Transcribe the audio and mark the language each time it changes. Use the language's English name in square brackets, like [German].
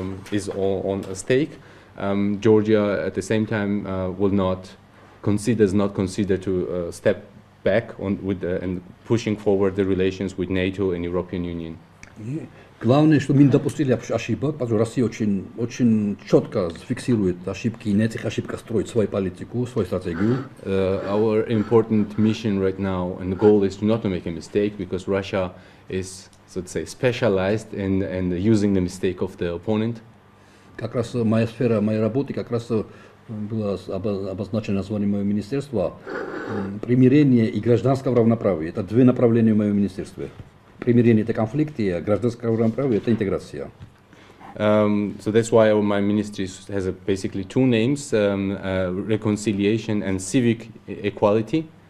[English] is on a stake, Georgia at the same time will not consider to step back and pushing forward the relations with NATO and European Union. [Russian] Главное, что мы не допустили ошибок, потому что Россия очень четко фиксирует ошибки и на этих ошибках строит свою политику, свою стратегию. [English] Our important mission right now and the goal is not to make a mistake, because Russia is, so to say, specialized in using the mistake of the opponent. [Russian] Как раз моя сфера, моей работы, как раз было обозначено название моего министерства «Примирение и гражданское равноправие». Это две направления в моем министерстве. Примирение – это конфликт, и гражданское равноправие – это интеграция. [English] So that's why my ministry has basically two names, reconciliation and civic equality.